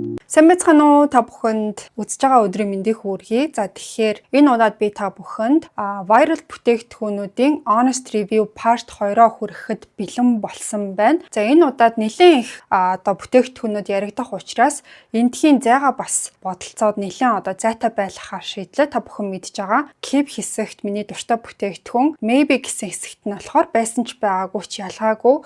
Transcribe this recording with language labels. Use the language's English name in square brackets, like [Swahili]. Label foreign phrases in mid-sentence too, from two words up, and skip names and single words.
[Mongolian] Сайн байцгаана уу та бүхэнд үзэж байгаа өдрийн мэндийг хүргэе. За тэгэхээр энэ удаад би та бүхэнд viral бүтээгдэхүүнүүдийн [English] honest review part [Mongolian] 2-оо хүрэхэд бэлэн болсон байна. За энэ удаад нэлээд их бүтээгдэхүүнүүд яригдах учраас эндхийн зайгаа бас бодолцоод нэлээд зайтай байлгахаар шийдлээ. Та бүхэн мэдж байгаа. Keep хэсэгт миний дуртай бүтээгдэхүүн, maybe гэсэн хэсэгт нь болохоор байсан ч байгаагүй ч ялгаагүй.